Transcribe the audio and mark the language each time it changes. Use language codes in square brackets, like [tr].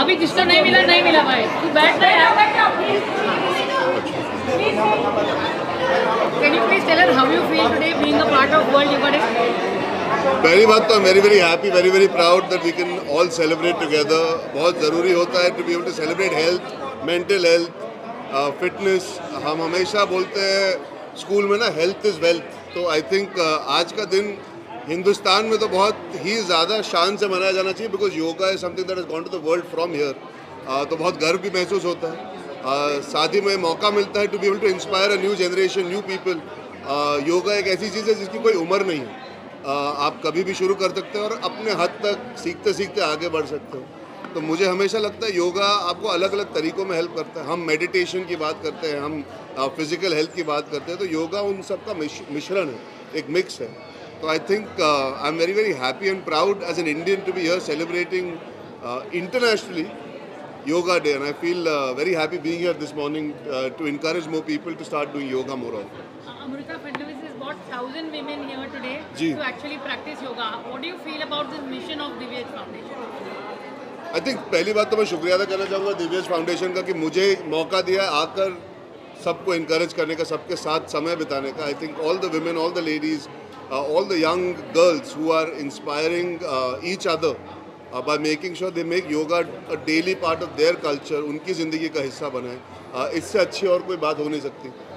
[hi] अभी जिसको नहीं मिला भाई, तू बैठ रहा [en] Can you please tell us how you feel today being a part of World Yoga Day? [hi] पहली बात तो [en] I'm very happy, very proud that we can all celebrate together. [hi] बहुत ज़रूरी होता है [en] to be able to celebrate health, mental health, fitness. [hi] हम हमेशा बोलते हैं स्कूल में ना [en] health is wealth. [hi] तो [en] I think [hi] आज का दिन हिंदुस्तान में तो बहुत ही ज़्यादा शान से मनाया जाना चाहिए [en] because yoga is something that has gone to the world from here. [hi] तो बहुत गर्व भी महसूस होता है. साथ ही में मौका मिलता है [en] to be able to inspire a new generation, new people. [hi] Yoga एक ऐसी चीज़ है जिसकी कोई उम्र नहीं है. आप कभी भी शुरू कर सकते हो और अपने हद तक सीखते सीखते आगे बढ़ सकते हो. तो मुझे हमेशा लगता है योगा आपको अलग अलग तरीक़ों में हेल्प करता है. हम मेडिटेशन की बात करते हैं, हम फिज़िकल हेल्थ की बात करते हैं, तो योगा उन सब का मिश्रण है, एक मिक्स है. [en] तो I think I am very happy and proud as an Indian to be here celebrating internationally Yoga Day, and I feel very happy being here this morning to encourage more people to start doing yoga more often. Amrita Fadnavis has brought 1,000 women here today to actually practice yoga. What do you feel about this mission of Divyaj Foundation? I think [hi] पहली बात तो मैं शुक्रिया अदा करना चाहूँगा दिव्यज foundation का कि मुझे मौका दिया आकर सबको encourage करने का, सबके साथ समय बिताने का. [en] I think all the women, all the ladies, all the young girls who are inspiring each other by making sure they make yoga a daily part of their culture, [hi] उनकी ज़िंदगी का हिस्सा बनाएं. इससे अच्छी और कोई बात हो नहीं सकती.